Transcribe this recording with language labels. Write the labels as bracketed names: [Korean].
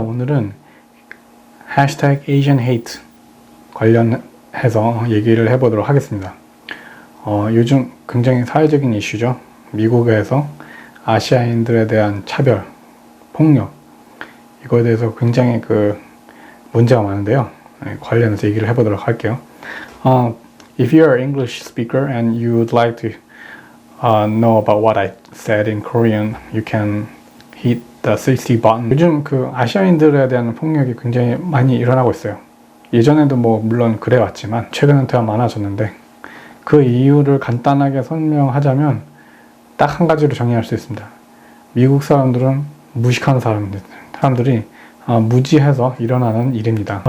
[Korean] 오늘은 hashtag Asian hate 관련해서 얘기를 해보도록 하겠습니다. 요즘 굉장히 사회적인 이슈죠. 미국에서 아시아인들에 대한 차별, 폭력, 이거에 대해서 굉장히 문제가 많은데요. 관련해서 얘기를 해보도록 할게요. [English] If you're an English speaker and you would like to know about what I said in Korean, you can hit the 60 button. [Korean] 요즘 아시아인들에 대한 폭력이 굉장히 많이 일어나고 있어요. 예전에도 물론 그래왔지만 최근엔 더 많아졌는데, 그 이유를 간단하게 설명하자면 딱 한 가지로 정의할 수 있습니다. 미국 사람들은 무식한 사람들이 무지해서 일어나는 일입니다.